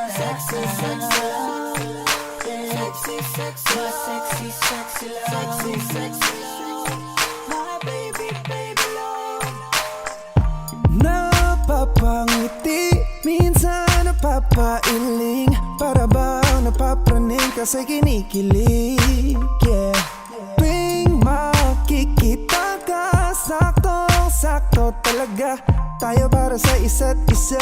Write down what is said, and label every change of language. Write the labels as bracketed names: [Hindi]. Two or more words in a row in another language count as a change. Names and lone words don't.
[English] sexy, sexy love. Sexy, sexy, my sexy, sexy love. Sexy, sexy love. My baby, baby love. [Filipino] Napapangiti, minsan napapailing, para bang napapraning kasi kinikilig. [English] Yeah. [Filipino] Tuwing makikita ka, saktong-sakto talaga tayo para sa isa't isa.